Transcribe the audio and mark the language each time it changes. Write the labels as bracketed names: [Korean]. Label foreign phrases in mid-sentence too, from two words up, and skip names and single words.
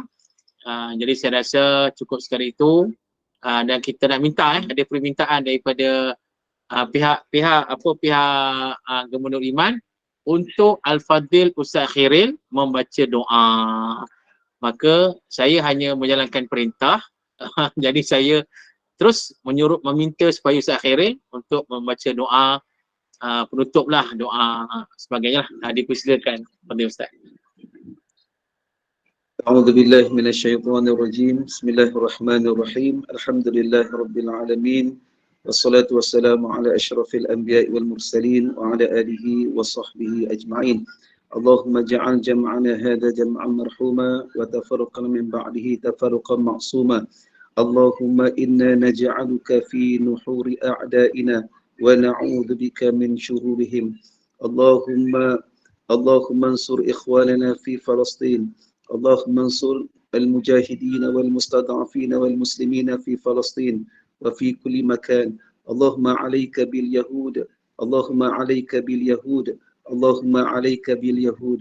[Malay] Jadi saya rasa cukup sekali itu, dan kita nak minta ada permintaan daripada pihak Gubernur Iman untuk Al-Fadhil Ustaz Khairil membaca doa. Maka saya hanya menjalankan perintah. Jadi saya terus meminta supaya Ustaz Khairil untuk membaca doa penutuplah, doa sebagainya lah. Dipersilakan kepada Ustaz. [Arabic] أعوذ بالله من الشيطان الرجيم. بسم الله الرحمن الرحيم. الحمد لله رب العالمين. والصلاة والسلام على أشرف الأنبياء والمرسلين وعلى آله وصحبه أجمعين. اللهم اجعل جمعنا هذا جمعا مرحوما وتفرقنا من بعده تفرقا معصوما. اللهم إنا نجعلك في نحور أعدائنا ونعوذ بك من شرورهم. اللهم انصر إخواننا في فلسطين. اللهم انصر المجاهدين والمستضعفين والمسلمين في فلسطين وفي كل مكان. اللهم عليك باليهود، اللهم عليك باليهود، اللهم عليك باليهود.